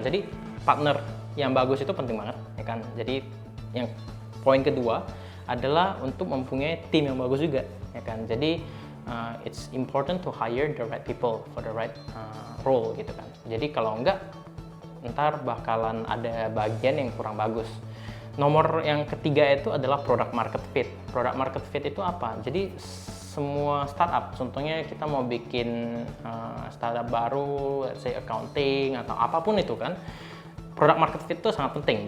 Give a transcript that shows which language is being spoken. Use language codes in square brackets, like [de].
[id] Jadi partner yang bagus itu penting banget, ya kan. Jadi yang poin kedua adalah untuk mempunyai tim yang bagus juga, ya kan. Jadi [en] it's important to hire the right people for the right role [id] gitu kan. Jadi kalau enggak, ntar bakalan ada bagian yang kurang bagus. Nomor yang ketiga itu adalah product market fit. Product market fit itu apa? Jadi semua startup, contohnya kita mau bikin startup baru, [en] let's say [id] accounting atau apapun itu kan, product market fit itu sangat penting.